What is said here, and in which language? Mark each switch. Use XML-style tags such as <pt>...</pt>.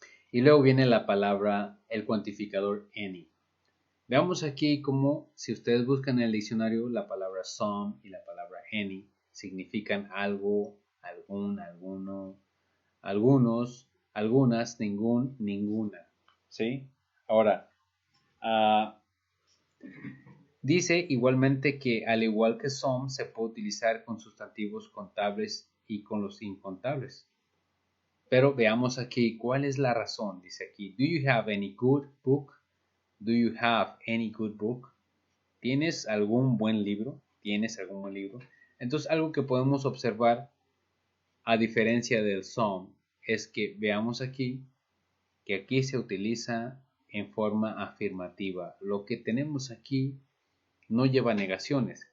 <es>Y luego viene la palabra, el cuantificador any. Veamos aquí cómo, si ustedes buscan en el diccionario, la palabra some y la palabra any significan algo, algún, alguno, algunos, algunas, ningún, ninguna. ¿Sí? Ahora, dice igualmente que al igual que some, se puede utilizar con sustantivos contables y con los incontables. Pero veamos aquí cuál es la razón. Dice aquí,</es> <en>do you have any good book? Do you have any good book?</en> <es>¿Tienes algún buen libro? ¿Tienes algún buen libro? Entonces, algo que podemos observar, a diferencia del some, es que veamos aquí que aquí se utiliza en forma afirmativa. Lo que tenemos aquí no lleva negaciones.</es>